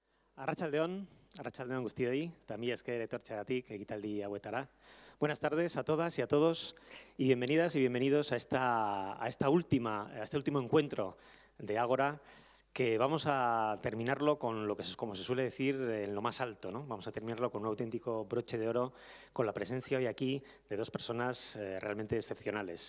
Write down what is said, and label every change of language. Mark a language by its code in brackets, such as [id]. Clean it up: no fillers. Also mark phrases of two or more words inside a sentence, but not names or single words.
[eu] Arratsaldeon guztioi, eta mila esker etortzeagatik ekitaldi hauetara. [es] Buenas tardes a todas y a todos y bienvenidas y bienvenidos a este último encuentro de Ágora, que vamos a terminarlo con lo que, como se suele decir, en lo más alto, ¿no? Vamos a terminarlo con un auténtico broche de oro, con la presencia hoy aquí de dos personas realmente excepcionales.